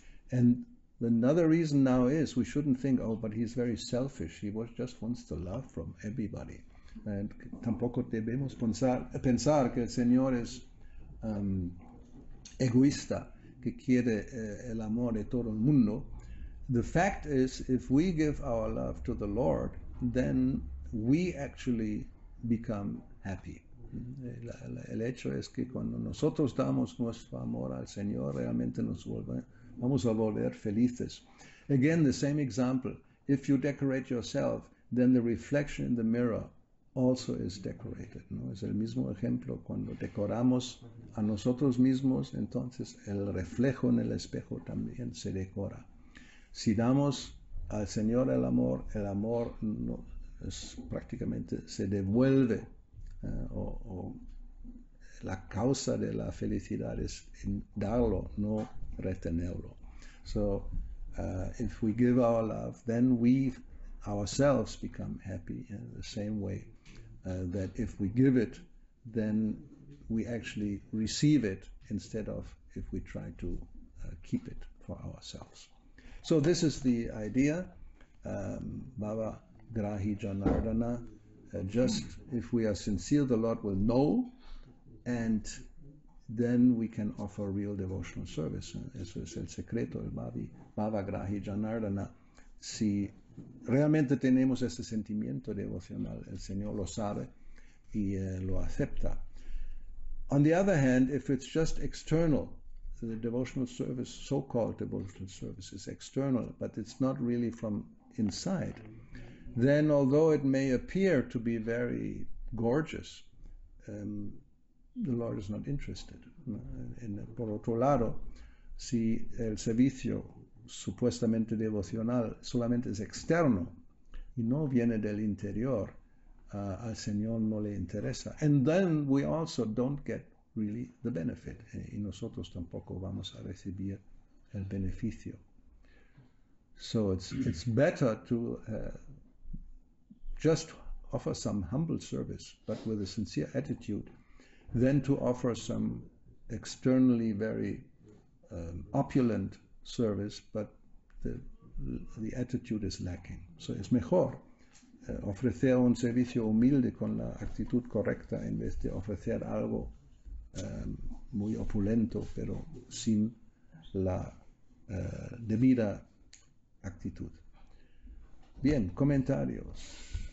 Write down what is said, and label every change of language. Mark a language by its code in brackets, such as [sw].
[en] And another reason now is we shouldn't think, oh, but he's very selfish. He just wants the love from everybody. [es] And tampoco debemos pensar que el Señor es egoísta, que quiere el amor de todo el mundo. [en] The fact is, if we give our love to the Lord, then we actually become happy. [es] El hecho es que cuando nosotros damos nuestro amor al Señor, realmente vamos a volver felices. [en] Again, the same example. If you decorate yourself, then the reflection in the mirror also is decorated, [es] ¿no? [en] Es el mismo ejemplo. Cuando decoramos a nosotros mismos, entonces el reflejo en el espejo también se decora. [es] Si damos al Señor el amor no, prácticamente se devuelve, o la causa de la felicidad es en darlo, no retenerlo. [en] So if we give our love, then we ourselves become happy in the same way that if we give it, then we actually receive it instead of if we try to keep it for ourselves. So this is the idea, Bhava Grahi Janardana. Just if we are sincere, the Lord will know, and then we can offer real devotional service. [es] Eso es el secreto, el Bhava Grahi Janardana. Si realmente tenemos este sentimiento devocional, el Señor lo sabe y lo acepta. [en] On the other hand, if it's just external, the devotional service, so-called devotional service, is external, but it's not really from inside, then although it may appear to be very gorgeous, the Lord is not interested. [es] Por otro lado, si el servicio supuestamente devocional solamente es externo y no viene del interior, al Señor no le interesa. [en] And then we also don't get really the benefit, [es] y nosotros tampoco vamos a recibir el beneficio. [en] So it's better to just offer some humble service, but with a sincere attitude, than to offer some externally very opulent service, but the attitude is lacking. [es] So es mejor ofrecer un servicio humilde con la actitud correcta en vez de ofrecer algo muy opulento, pero sin la debida actitud. Bien, comentarios.